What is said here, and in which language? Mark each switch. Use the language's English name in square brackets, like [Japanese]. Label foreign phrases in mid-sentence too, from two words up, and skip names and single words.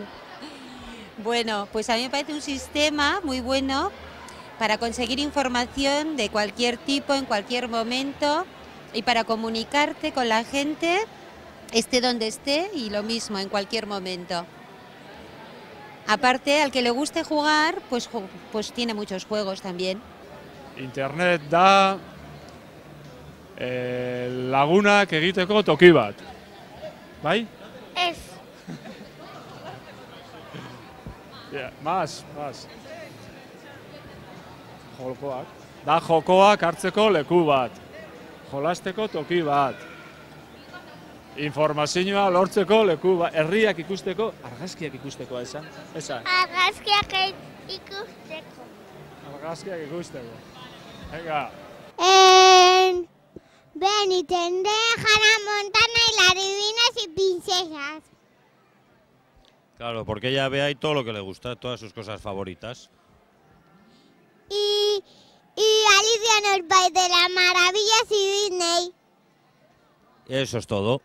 [Spanish] Bueno, pues a mí me parece un sistema muy bueno para conseguir información de cualquier tipo, en cualquier momento, y para comunicarte con la gente, esté donde esté, y lo mismo, en cualquier momento. Aparte, al que le guste jugar, pues tiene muchos juegos también. [Basque] Internet da lagunak egiteko toki bat. Bai? Ez. Más. Jokoak. Da jokoak hartzeko leku bat. Jolasteko toki bat. Informazioa lortzeko leku bat. Herriak ikusteko, argazkiak ikusteko esan. Argazkiak ikusteko. Argazkiak ikusteko. Venga. [Spanish] Ben y tendré Hannah Montana y las divinas y princesas. Claro, porque ella ve ahí todo lo que le gusta, todas sus cosas favoritas. Y Alicia en el País de las Maravillas y Disney. Eso es todo.